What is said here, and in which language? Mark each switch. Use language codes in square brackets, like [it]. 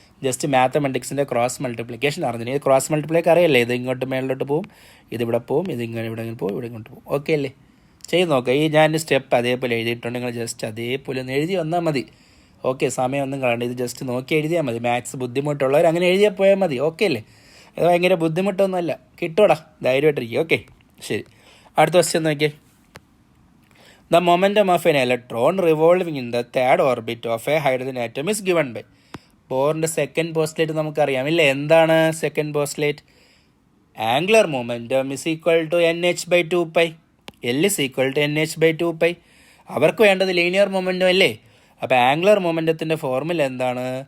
[ml] Just മാത്തമെറ്റിക്സിൻ്റെ cross multiplication അറിഞ്ഞില്ല. ഇത് cross മൾട്ടിപ്ലിക്ക് അറിയല്ലേ, ഇത് ഇങ്ങോട്ട് മേളിലോട്ട് പോവും, ഇതിവിടെ പോവും, ഇതിങ്ങനെ ഇവിടെ പോവും, ഇവിടെ ഇങ്ങോട്ട് പോവും. ഓക്കെ അല്ലേ? ചെയ്ത് നോക്കുക. ഈ ഞാൻ സ്റ്റെപ്പ് അതേപോലെ എഴുതിയിട്ടുണ്ട്, നിങ്ങൾ ജസ്റ്റ് അതേപോലെ ഒന്ന് എഴുതി വന്നാൽ മതി. ഓക്കെ, സമയമൊന്നും കളയണ്ട, ഇത് ജസ്റ്റ് നോക്കി എഴുതിയാൽ മതി. മാത്സ് ബുദ്ധിമുട്ടുള്ളവർ അങ്ങനെ എഴുതിയാൽ പോയാൽ മതി. ഓക്കെ അല്ലേ? അത് ഭയങ്കര ബുദ്ധിമുട്ടൊന്നുമല്ല, കിട്ടൂടാ, ധൈര്യമായിട്ടിരിക്കും. ഓക്കെ, ശരി. അടുത്ത ക്വസ്റ്റ്യൻ നോക്കിയേ. [en] The momentum of an electron revolving in the third orbit of a hydrogen atom is given by. [ml] ബോറിൻ്റെ second postulate നമുക്കറിയാം ഇല്ലേ? എന്താണ് second postulate? [en] Angular momentum is equal to NH/2π. L is equal to NH/2π. [ml] അവർക്ക് വേണ്ടത് linear momentum അല്ലേ? അപ്പോൾ angular മൊമെൻറ്റത്തിൻ്റെ formula എന്താണ്?